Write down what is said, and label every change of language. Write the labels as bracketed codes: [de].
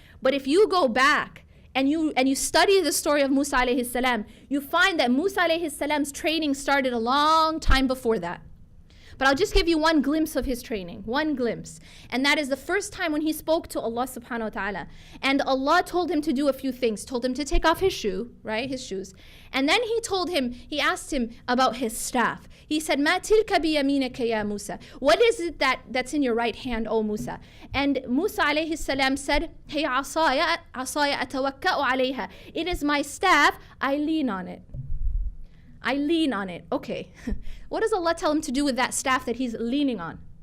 [en] But if you go back and you study the story of Musa alayhi salam, you find that Musa alayhi salam's training started a long time before that. But I'll just give you one glimpse of his training, one glimpse. And that is the first time when he spoke to Allah subhanahu wa ta'ala. And Allah told him to do a few things. Told him to take off his shoe, right, his shoes. And then he asked him about his staff. He said, [ar] مَا تِلْكَ بِيَمِينَكَ يَا مُوسَى. [en] What is it that's in your right hand, O Musa? And Musa alayhi salam said, [ar] هِيَ عَصَايَ أَتَوَكَّأُ عَلَيْهَا. [en] It is my staff, I lean on it. I lean on it. Okay. What does Allah tell him to do with that staff that he's leaning on?